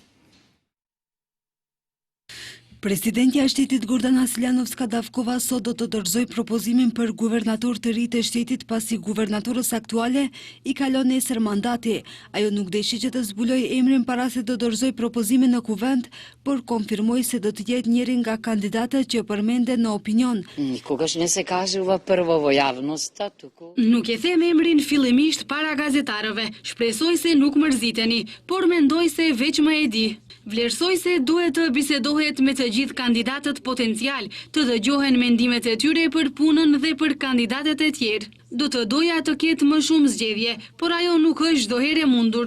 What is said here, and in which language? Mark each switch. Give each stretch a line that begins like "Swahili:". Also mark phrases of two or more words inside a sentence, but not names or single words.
Albanian: Presidentja e shtetit Gordana Siljanovska Davkova sot do të dorëzoj propozimin për guvernator të ri të shtetit pasi guvernatorës aktuale i kalon nesër mandati. Ajo nuk deshi që të zbuloj emrin para se të dorëzoj propozimin në kuvend, por konfirmoi se do të jetë njëri nga kandidatët që përmenden në opinion.
Macedonian: Никогаш не се кажува прво во јавноста, туку...
Albanian: Nuk e them emrin fillimisht para gazetarëve, shpresoj se nuk mërziteni, por mendoj se veç më e di. Vlerësoj se duhet të bisedohet me të gjithë kandidatët potencial, të dëgjohen mendimet e tyre për punën dhe për kandidatët e tjerë. Do të doja të ketë më shumë zgjedhje, por ajo nuk është çdo herë e mundur.